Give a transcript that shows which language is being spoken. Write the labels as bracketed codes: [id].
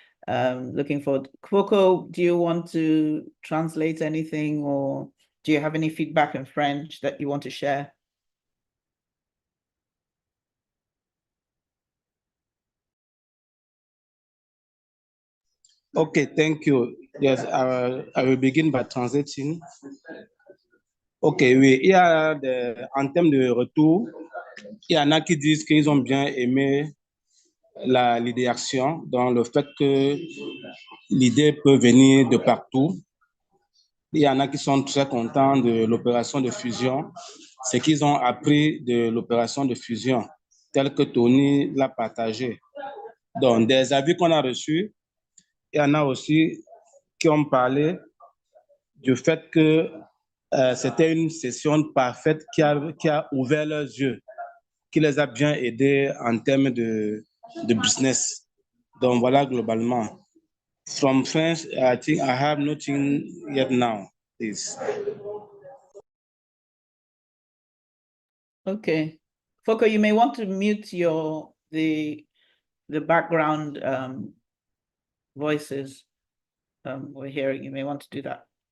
[en] Looking forward. Coco, do you want to translate anything, or do you have any feedback in French that you want to share? Okay, thank you. Yes, I will begin by translating. [fr] Ok, oui, en termes de retour, il y en a qui disent qu'ils ont bien aimé l'idéation, dans le fait que l'idée peut venir de partout. Il y en a qui sont très contents de l'opération de fusion, ce qu'ils ont appris de l'opération de fusion, tel que Tony l'a partagé. Donc, des avis qu'on a reçus, il y en a aussi qui ont parlé du fait que c'était une session parfaite qui a ouvert leurs yeux, qui les a bien aidés en termes de business. Donc voilà globalement. [en] From French, I think I have nothing yet now, please. Okay. Foco, you may want to mute the background voices we're hearing. You may want to do that.